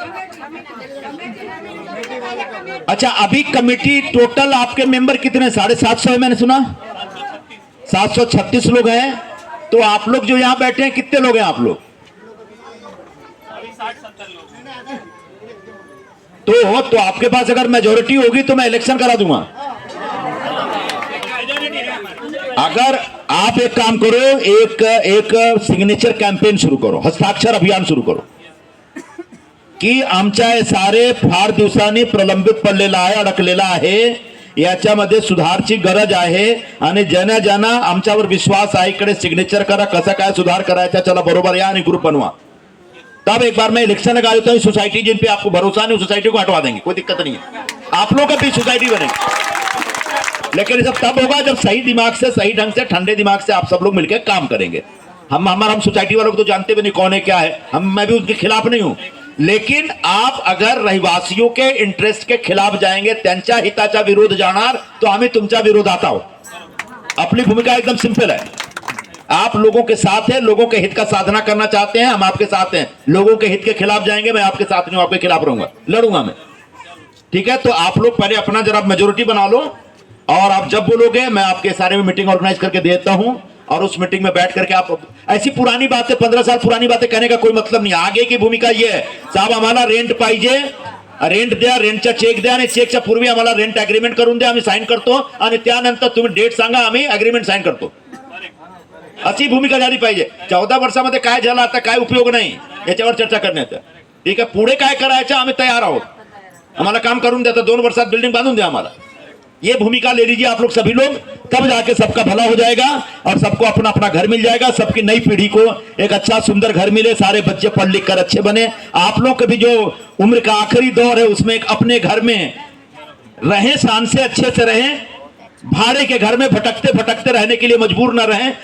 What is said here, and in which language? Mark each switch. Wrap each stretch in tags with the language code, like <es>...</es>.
<hi>अच्छा, अभी committee total आपके मेंबर कितने, 750 है मैंने सुना, 736 लोग हैं। तो आप लोग जो यहां बैठे हैं कितने लोग हैं आप लोग, तो आपके पास अगर मेजोरिटी होगी तो मैं इलेक्शन करा दूंगा। अगर आप एक काम करो, एक सिग्नेचर कैंपेन शुरू करो,</hi> <mr>हस्ताक्षर अभियान सुरू करो, की आमच्या सारे फार दिवसांनी प्रलंबित पडलेला आहे, अडकलेला आहे, याच्यामध्ये सुधारची गरज आहे, आणि ज्यांना ज्यांना आमच्यावर विश्वास आहे इकडे सिग्नेचर करा, कसा काय सुधार करायचा, चला बरोबर या आणि ग्रुप बनवा।</mr> <hi>तब एक बार मैं इलेक्शन लगा देता हूं, सोसाइटी जिन पे आपको भरोसा नहीं, सोसाइटी को हटवा देंगे, कोई दिक्कत नहीं है, आप लोग का भी सोसाइटी बनेगी। लेकिन ये सब तब होगा जब सही दिमाग से, सही ढंग से, ठंडे दिमाग से आप सब लोग मिलकर काम करेंगे। हम सोसाइटी वालों को तो जानते भी नहीं कौन है क्या है, मैं भी उनके खिलाफ नहीं हूं, लेकिन आप अगर रहिवासियों के इंटरेस्ट के खिलाफ जाएंगे,</hi> <mr>त्यांच्या हिताचा विरोध जाणार, तो आम्ही तुमचा विरोधात आहोत।</mr> <hi>अपनी भूमिका एकदम सिंपल है, आप लोगों के साथ हैं, लोगों के हित का साधना करना चाहते हैं, हम आपके साथ हैं। लोगों के हित के खिलाफ जाएंगे, मैं आपके साथ नहीं हूं, आपके खिलाफ रहूंगा, लड़ूंगा मैं, ठीक है। तो आप लोग पहले अपना जरा मेजोरिटी बना लो, और आप जब बोलोगे मैं आपके सारे में मीटिंग ऑर्गेनाइज करके देता हूं, और उस मीटिंग में बैठ करके आप ऐसी पुरानी बातें, 15 साल पुरानी बातें कहने का कोई मतलब नहीं। आगे की भूमिका ये है,</hi> <mr>साहब आम्हाला रेंट पाहिजे, रेंट द्या, रेंटचा चेक द्या, आणि चेकच्या पूर्वी आम्हाला रेंट अग्रीमेंट करून द्या, आम्ही साइन करतो, आणि त्यानंतर तुम्ही डेट सांगा, आम्ही अग्रीमेंट साइन करतो, अशी भूमिका झाली पाहिजे। 14 वर्षामध्ये काय झालं, आता काय उपयोग नाही याच्यावर चर्चा करण्याचा, ठीक आहे। पुढे काय करायचं आम्ही तयार आहोत, आम्हाला काम करून द्या, 2 वर्षात बिल्डिंग बांधून द्या आम्हाला,</mr> <hi>ये भूमिका ले लीजिए आप लोग सभी लोग, तब जाके सबका भला हो जाएगा और सबको अपना अपना घर मिल जाएगा। सबकी नई पीढ़ी को एक अच्छा सुंदर घर मिले, सारे बच्चे पढ़ लिख कर अच्छे बने। आप लोग के भी जो उम्र का आखिरी दौर है उसमें एक अपने घर में रहें, शान से अच्छे से रहें, भाड़े के घर में भटकते भटकते रहने के लिए मजबूर ना रहें।</hi>